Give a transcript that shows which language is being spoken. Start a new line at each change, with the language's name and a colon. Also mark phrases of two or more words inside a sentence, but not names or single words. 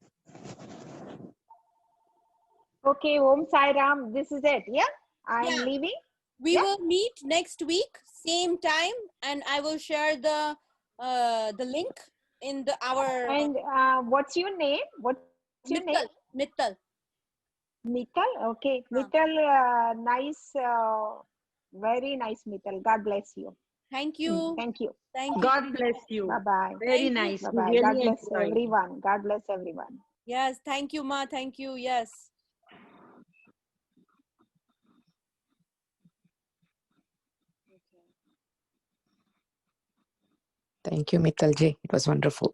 English: Okay, Om Sai Ram. This is it. Yeah, I'm Yeah. leaving. We Yeah. will meet next week, same time, and I will share the link in our And what's your name? What's your name? Mittal. Mittal. Mittal. Okay, Mittal. Nice. Very nice, Mittal. God bless you. Thank you. Thank you. Thank you. God bless you. Bye bye. Very Thank you. nice. Bye We bye. God really bless enjoyed. everyone. God bless everyone. Yes, thank you, Ma. Thank you. Yes. Thank you, Mittal ji. It was wonderful.